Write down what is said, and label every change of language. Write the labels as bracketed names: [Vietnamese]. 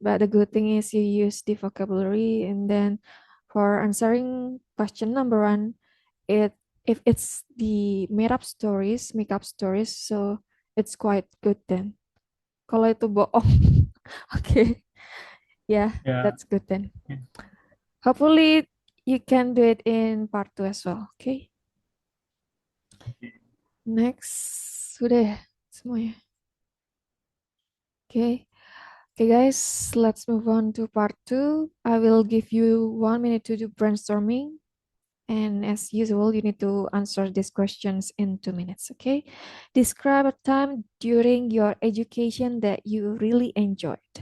[English] But the good thing is you use the vocabulary, and then for answering question number one, it if it's the made up stories, make up stories, so it's quite good then. [Indonesian] Kalau itu bohong, [English] okay, yeah, Yeah. that's good then. Yeah. Hopefully you can do it in part 2 as well. Okay, next [Indonesian] sudah ya semuanya. [English] Okay. Okay, guys, let's move on to part 2. I will give you 1 minute to do brainstorming. And as usual, you need to answer these questions in 2 minutes, okay? Describe a time during your education that you really enjoyed.